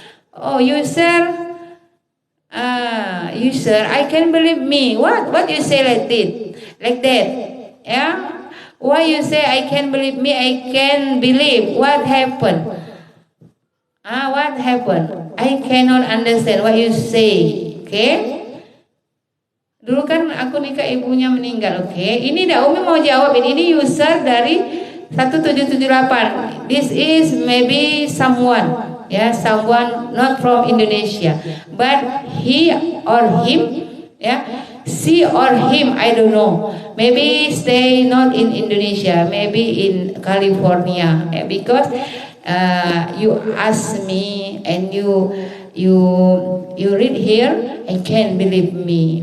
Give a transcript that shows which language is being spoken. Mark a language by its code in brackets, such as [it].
[en] Oh, you sir, I can believe me. What you say like that? Yeah. Why you say I can believe me? I can believe. What happened? What happened? I cannot understand what you say. Okay? [id] Dulu kan aku nikah ibunya meninggal. Okay? Ini dah Umi mau jawab ini user dari 1778. [en] This is maybe someone, someone not from Indonesia, but he or him, she or him, I don't know. Maybe stay not in Indonesia, maybe in California, because you ask me and you read here, I can't believe me.